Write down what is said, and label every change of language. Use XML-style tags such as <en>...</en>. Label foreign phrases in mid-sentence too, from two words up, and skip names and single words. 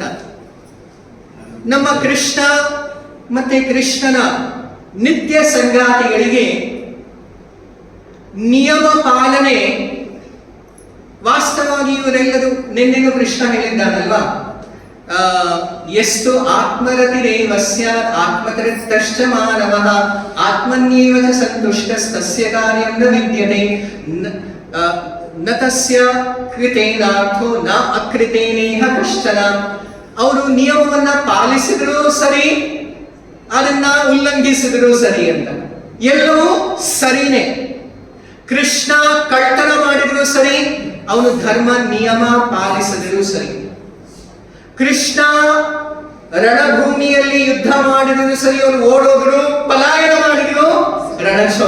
<kn>ನಮ್ಮ ಕೃಷ್ಣ ಮತ್ತೆ ಕೃಷ್ಣನ ನಿತ್ಯ ಸಂಗಾತಿಗಳಿಗೆ ನಿಯಮ ಪಾಲನೆ ವಾಸ್ತವವಾಗಿ ಇವರೆಲ್ಲರೂ, ನಿನ್ನೆಗೂ ಕೃಷ್ಣ ಹೇಳಿದ್ದಾನಲ್ವಾ, ಎಷ್ಟು</kn> <sa>ಆತ್ಮರತಿರೇವ ಸ್ಯಾತ್ ಆತ್ಮತೃಪ್ತಶ್ಚ ಮಾನವಃ ಆತ್ಮನ್ಯೇವ ಚ ಸಂತುಷ್ಟಸ್ತಸ್ಯ ಕಾರ್ಯಂ ನ ವಿದ್ಯತೆ ನ ತಸ್ಯ ಕೃತೇನಾರ್ಥೋ ನ ಅಕೃತೇನೇಹ ಕಶ್ಚನ.</sa> <kn>ಅವರು ನಿಯಮವನ್ನ ಪಾಲಿಸಿದ್ರು ಸರಿ, ಅದನ್ನ ಉಲ್ಲಂಘಿಸಿದ್ರು ಸರಿ ಅಂತ, ಎಲ್ಲವೂ ಸರಿನೇ. ಕೃಷ್ಣ ಕಳ್ತನ ಮಾಡಿದ್ರು ಸರಿ, ಅವನು ಧರ್ಮ ನಿಯಮ ಪಾಲಿಸಿದರೂ ಸರಿ. ಕೃಷ್ಣ ರಣಭೂಮಿಯಲ್ಲಿ ಯುದ್ಧ ಮಾಡಿದ್ರು ಸರಿ, ಅವನು ಓಡೋದ್ರು, ಪಲಾಯನ ಮಾಡಿದ್ರು, ರಣಚೋಳ.</kn>